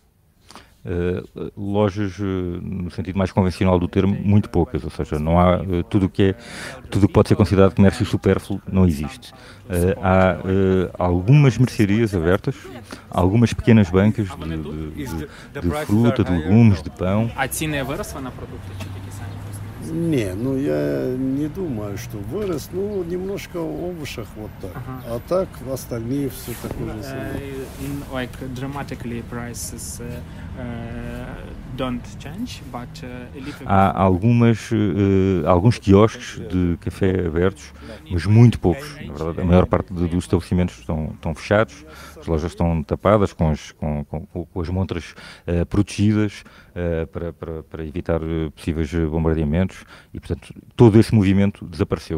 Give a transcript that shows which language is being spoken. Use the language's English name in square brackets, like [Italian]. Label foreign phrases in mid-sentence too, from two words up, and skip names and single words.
[Portuguese] Lojas, no sentido mais convencional do termo, muito poucas, ou seja, não há tudo o que pode ser considerado comércio supérfluo, não existe. Há algumas mercearias abertas, algumas pequenas bancas de fruta, de legumes, de pão. [Russian] Не, ну я не думаю, что вырос. Ну, немножко овощах вот так. А так остальные все такое же самое. [English] Like dramatically prices don't change, but a little [Portuguese] Há alguns quiosques de café abertos, mas muito poucos. Na verdade, a maior parte dos estabelecimentos estão fechados, as lojas estão tapadas com as montras protegidas para evitar possíveis bombardeamentos e, portanto, todo esse movimento desapareceu.